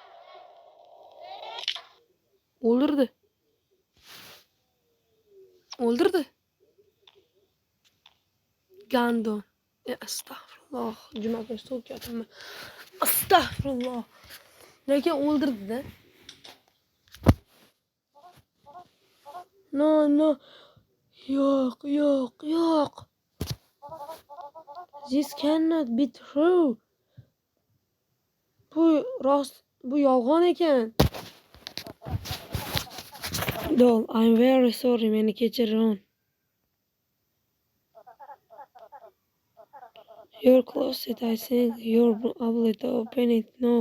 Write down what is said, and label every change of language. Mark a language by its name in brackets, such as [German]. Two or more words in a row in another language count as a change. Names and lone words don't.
[Uzbek] O'ldirdi. Gandon. Astagfirulloh. Jumaga so'katimi. Astagfirulloh. Lekin o'ldirdi-da. No. Yo'q. [English] This cannot be true. [Uzbek] Bu yolg'on ekan. [English] Doll, I'm very sorry, [Uzbek] meni kechir. [English] Your closet, I think you're able to open it now.